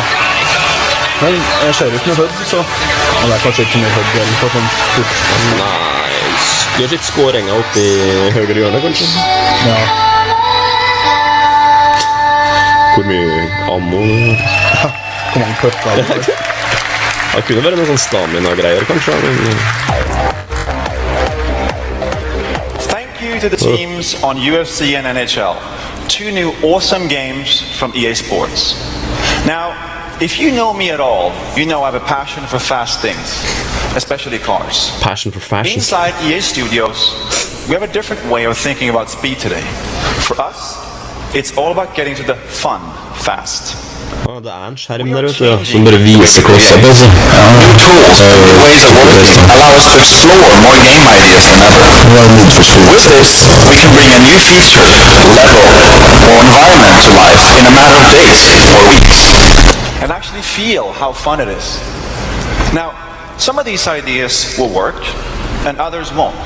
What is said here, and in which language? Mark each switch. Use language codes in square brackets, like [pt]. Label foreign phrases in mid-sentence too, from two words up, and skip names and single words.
[no] Men jeg ser ikke noe hødd, så det er kanskje ikke noe hødd på sånn sportsspill. Nei, du har sett skåringa oppe i høyre hjørne, kanskje? Ja. Hvor mye ammo? Hvor mange pøtter er det? Det kunne være noen sånn stamina-greier, kanskje. [en] Thank you to the teams on UFC and NHL. 2 new awesome games from EA Sports. Now, if you know me at all, you know I have a passion for fast things, especially cars. Passion for fashion. Inside EA Studios, we have a different way of thinking about speed today. For us, It's all about getting to the fun fast. [no] Det en skjerm der ute, som bare viser klosser på seg. [en] New tools and new ways of working allow us to explore more game ideas than ever. With this, we can bring a new feature, level, or environment to life in a matter of days or weeks. And actually feel how fun it is. Now, some of these ideas will work, and others won't.